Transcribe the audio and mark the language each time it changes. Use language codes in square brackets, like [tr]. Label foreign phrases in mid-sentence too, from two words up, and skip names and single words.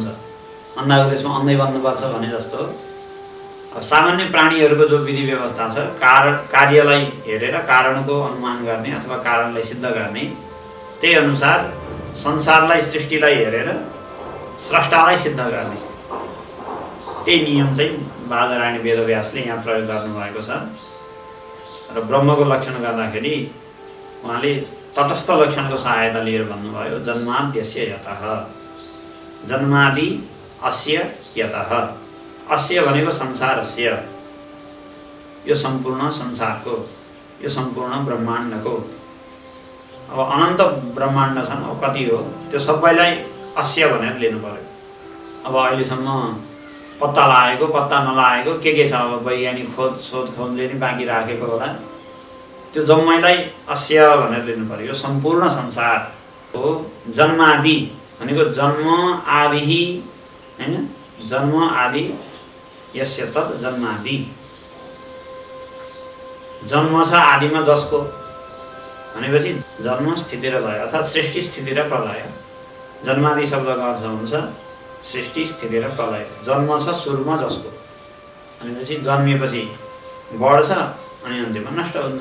[ne] अन्नाको देशमा अन्नै बन्नुपर्छ भने जस्तो अब सामान्य प्राणीहरूको जो विधि व्यवस्था छ, कार्यलाई हेरेर कारणको अनुमान गर्ने अथवा कारणलाई सिद्ध गर्ने, त्यही अनुसार संसारलाई सृष्टिलाई हेरेर स्रष्टालाई सिद्ध गर्ने त्यही नियम चाहिँ बादरायणी वेदव्यासले यहाँ प्रयोग गर्नुभएको छ। र ब्रह्मको लक्षण गर्दाखेरि उहाँले तटस्थ लक्षणको सहायता लिएर भन्नुभयो, [sa] जन्माद्यस्य यतः, जन्मादि अस्य यतः। [ne] अस्य भनेको संसारस्य, यो सम्पूर्ण संसारको, यो सम्पूर्ण ब्रह्माण्डको। अब अनन्त ब्रह्माण्ड छन्, अब कति हो त्यो सबैलाई अस्य भनेर लिनु पर्यो। अब अहिलेसम्म पत्ता लागेको पत्ता नलागेको के छ, अब वैज्ञानिक सोधखोजले नि बाँकी राखेको होला, त्यो जम्मैलाई अस्य भनेर लिनु पर्यो। यो सम्पूर्ण संसार हो। जन्मादि भनेको जन्म आदि हैन, [sa] जन्म आदि यस्य तत् जन्मादि। [ne] जन्म छ आदिमा जसको भनेपछि जन्म स्थिति र लय अर्थात् सृष्टि स्थिति र प्रलय। जन्मादि शब्दको अर्थ हुन्छ सृष्टि स्थिति र प्रलय। जन्म छ सुरुमा जसको भनेपछि जन्मिएपछि बढ्छ अनि अन्त्यमा नष्ट हुन्छ।